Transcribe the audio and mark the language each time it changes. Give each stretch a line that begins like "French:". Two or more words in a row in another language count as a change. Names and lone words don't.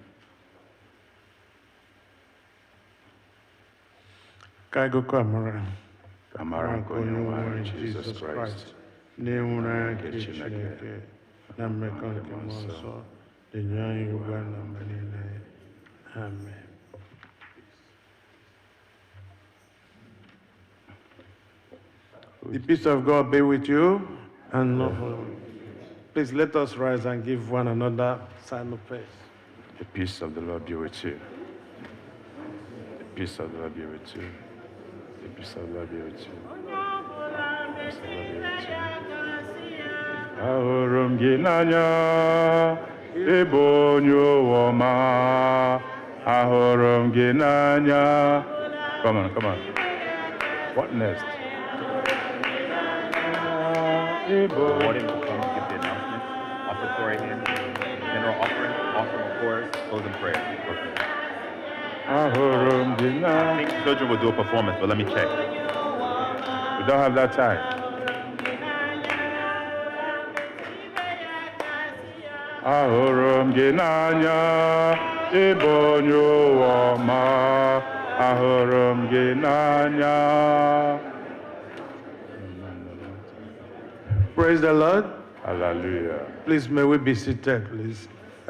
Igbo: Ka agụkọ Amara nke Onye-nwe anyị Jizọs Kraịst na ịhụnanya nke Chineke na mmekọ nke Mmụọ Nsọ dị nye anyị ugbu a na mgbe niile. Amen.
English: The peace of God be with you and love. Please let us rise and give one another sign of praise. The peace of the Lord be with you. The peace of the Lord be with you. The peace of the Lord be with you. The peace of the Lord be with you.
Igbo: Ahụrụ m gị n'anya, ị bụ onye ụwa. Ahụrụ m gị n'anya.
English: Come on, come on. What next? Warden will come give the announcement. Offertory hymn, general offering, of chorus, closing prayer.
Igbo: Ahụrụ m gị
English: I
Igbo: n'anya.
English: think children will do a performance, but let me check. We don't have that time.
Igbo: Ahụrụ m gị n'anya, ị bụ onye ụwa ọma. Ahụrụ m gị n'anya.
English: Praise the Lord. Hallelujah. Please, may we be seated, please.